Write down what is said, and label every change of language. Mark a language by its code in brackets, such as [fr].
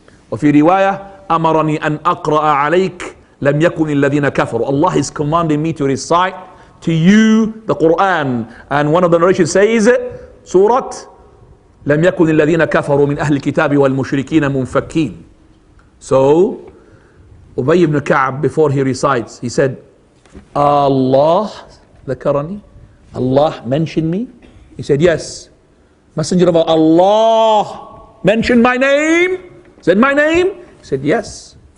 [ar] وفي رواية أمرني أن أقرأ عليك لم يكن الذين كفروا. [en] Allah is commanding me to recite to you the Qur'an. And one of the narrations says, Surah [ar] لم يكن الذين كفروا من أهل الكتاب والمشركين منفكين. [en] So Ubay ibn Ka'b, before he recites, he said, Allah ذكرني, Allah mentioned me. He said, yes. Messenger of Allah mentioned my name. Said my name? He said yes.